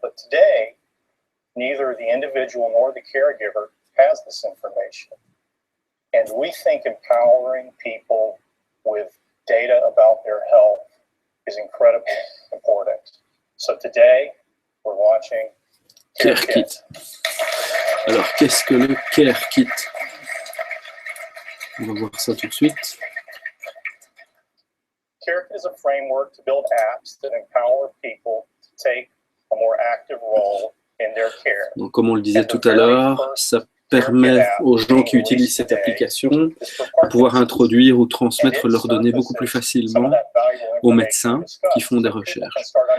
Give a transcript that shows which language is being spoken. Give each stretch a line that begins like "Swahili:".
English: But today, neither the individual nor the caregiver has this information. And we think empowering people with data about their health is incredibly important. So today, we're launching Care Kit.
French: Alors, qu'est-ce que le Care Kit? On va voir ça tout de suite.
English: Care Kit is a framework to build apps that empower people to take a more active role in their care.
French: Donc, comme on le disait tout à l'heure, ça permet aux gens qui utilisent cette application de pouvoir introduire ou transmettre leurs données beaucoup plus facilement aux médecins qui font des recherches.